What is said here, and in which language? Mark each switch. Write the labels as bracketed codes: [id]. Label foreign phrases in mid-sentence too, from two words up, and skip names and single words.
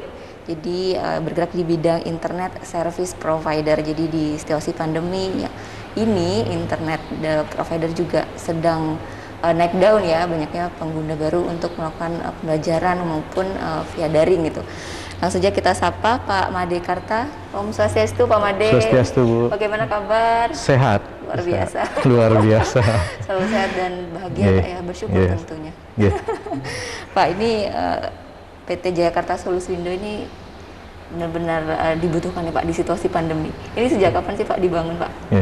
[id] Jadi bergerak di bidang [en] internet service provider. [id] Jadi di situasi pandemi ini [en] internet provider [id] juga sedang naik daun ya, banyaknya pengguna baru untuk melakukan pembelajaran maupun via daring gitu. Langsung saja kita sapa Pak Made Karta. [ban] Om Swastiastu, [id] Pak Made. Swastiastu, Bu. Bagaimana kabar? Sehat. Luar biasa. Luar biasa. Selalu sehat dan bahagia, Pak ya, bersyukur tentunya. Pak, ini PT Jayakarta Solusindo ini benar-benar dibutuhkan ya Pak di situasi pandemi. Ini sejak kapan sih Pak dibangun Pak?